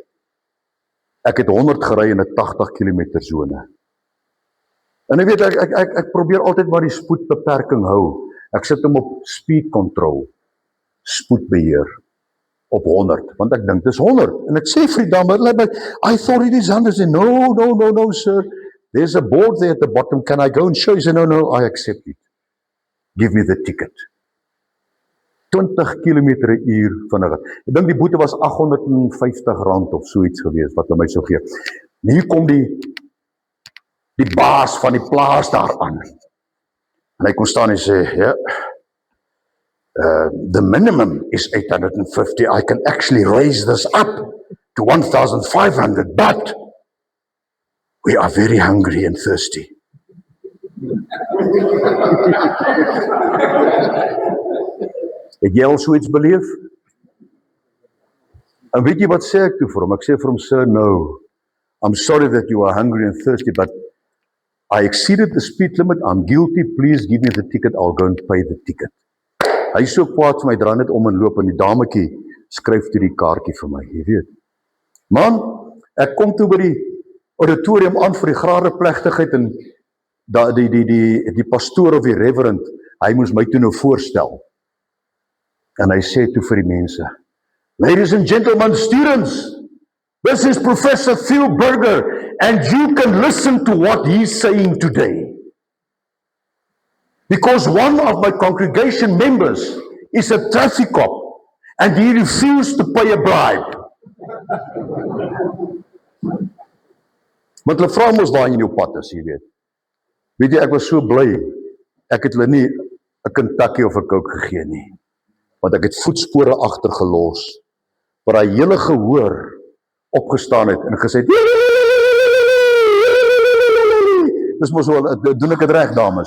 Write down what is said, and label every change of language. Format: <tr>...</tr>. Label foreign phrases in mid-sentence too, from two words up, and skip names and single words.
<af>Ek het 100 gery in 'n 80 km sone. En ek weet, ek probeer altyd maar die spoedbeperking hou. Ek sit hom op</af> <en>speed control,</en> <af>spoedbeheer, op 100, want ek dink dis 100. En ek sê vir die dame,</af> <en>I thought it is 100. No, sir. There's a board there at the bottom. Can I go and show you? Say, no, I accept it. Give me the ticket.</en> <af>20 km/h vinniger. Ek dink die boete was R850 of so iets gewees, wat hy my sou gee. En hier kom die baas van die plaas daar aan. En hy kon staan en sê, ja,</af> <en>the minimum is 850. I can actually raise this up to 1,500, but we are very hungry and thirsty.</en> <af>Het jy al so iets beleef? En weet jy wat sê ek toe vir hom? Ek sê vir hom,</af> <en>sir, no, I'm sorry that you are hungry and thirsty, but I exceeded the speed limit, I'm guilty, please give me the ticket, I'll go and pay the ticket.</en> <af>Hy is so kwaad vir my, dra net om en loop, en die dametjie skryf toe die kaartjie vir my, jy weet. Man, ek kom toe by die auditorium aan vir die gradeplegtigheid, en die pastoor of die reverend, hy moes my toe nou voorstel. En hy sê toe vir die mense,</af> <en>ladies and gentlemen, students, this is Professor Phil Berger, and you can listen to what he's saying today. Because one of my congregation members is a traffic cop, and he refused to pay a bribe.</en> <af>Want hulle vra mos waar jy in jou pad is, jy weet. Weet jy, ek was so bly, ek het hulle nie 'n Kentucky of 'n Coke gegee nie. Want ek het voetspore agtergelos, waar hy hele gehoor opgestaan het en gesê het, dis mos so, doen ek het reg, dames?</af>